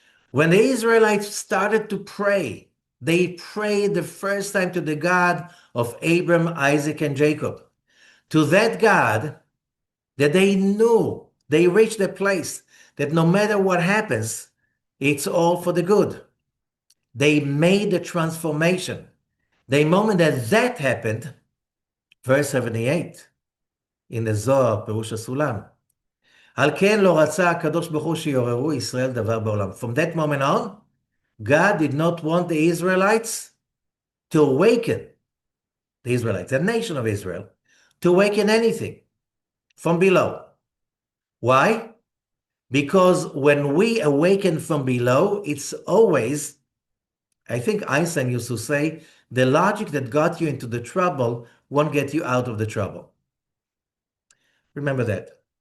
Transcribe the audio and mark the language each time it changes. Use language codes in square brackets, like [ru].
[en] When the Israelites started to pray, they prayed the first time to the God of Abraham, Isaac, and Jacob, to that God that they knew. They reached a place that no matter what happens, it's all for the good. They made the transformation. The moment that happened, verse 78 in the Zohar, [he] פירוש הסולם, על כן לא רצה הקדוש ברוך הוא שיעוררו ישראל דבר בעולם. [en] From that moment on, God did not want the Israelites to awaken, the Israelites, the nation of Israel, to awaken anything from below. Why? Because when we awaken from below, it's always, I think Einstein used to say, the logic that got you into the trouble won't get you out of the trouble. Remember that.